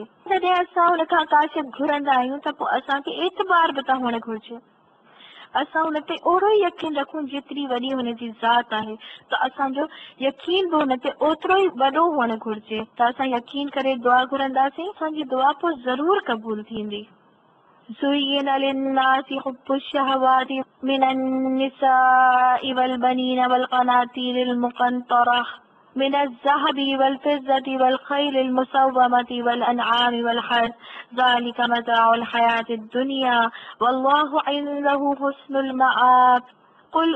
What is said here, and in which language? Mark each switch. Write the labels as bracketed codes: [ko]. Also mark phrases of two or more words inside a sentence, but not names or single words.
[sd] जॾहिं असां हुन खां का शइ घुरंदा आहियूं त पोइ असांखे एतबार बि त हुअणु घुरिजे, असां हुन ते ओड़ो ई यकीन रखूं जेतिरी वॾी हुनजी ज़ात आहे, त असांजो यकीन बि हुन ते ओतिरो ई वॾो हुअणु घुरिजे। त असां यकीन करे दुआ घुरंदासीं, असांजी दुआ पोइ ज़रूर क़बूल थींदी। [ar] زين للناس حب الشهوات من النساء والبنين والقناطير المقنطرة من الذهب والفضة والخيل المسومة والأنعام والحرث ذلك متاع الحياة الدنيا والله عنده حسن المآب قل